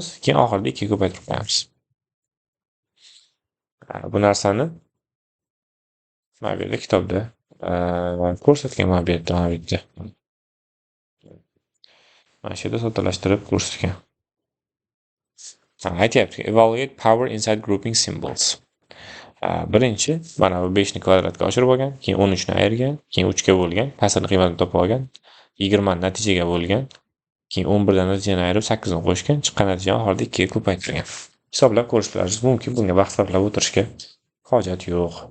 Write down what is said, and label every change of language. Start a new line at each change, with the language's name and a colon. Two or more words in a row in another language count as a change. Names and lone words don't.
Uzbek: Keyin oxirida 2 ga ko'paytirib qo'yamiz. Bu narsani mana bu yerda kitobda ko'rsatgan, mana bu yerda. Mana shu yerda soddalashtirib ko'rsatgan. Aytyapti,
English: evaluate power inside grouping symbols.
Uzbek: Birinchi, mana bu 5 ni kvadratga oshirib olgan, keyin 13 ni ayirgan, keyin 3 ga bo'lgan, kasrni qiymatini topib olgan, 20 ni natijaga bo'lgan, keyin 11 dan natijani ayirib 8 ni qo'shgan, chiqqan natijani oxirida 2 ga ko'paytirgan. Hisoblab ko'rishlaringiz mumkin. Bunga vaqt sarflab o'tirishga hojat yo'q.